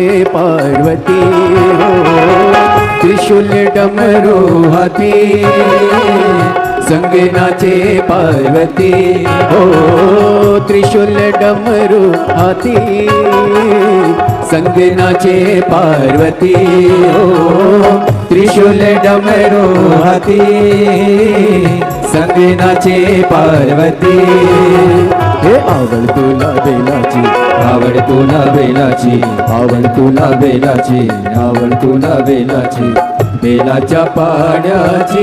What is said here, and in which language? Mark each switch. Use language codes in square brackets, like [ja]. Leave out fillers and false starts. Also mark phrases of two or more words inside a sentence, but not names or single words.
[hi] पार्वती हो, त्रिशूल डमरू हाथी संग नाचे पार्वती हो, त्रिशूल डमरू हाथी संग नाचे पार्वती हो, त्रिशूल डमरू हाथी संग नाचे पार्वती। [mr] हे आवड तुला बेलाची, आवड तुला बेलाची, आवड तुला बेलाची, आवड तुला बेलाची, बेलाच्या पाण्याची.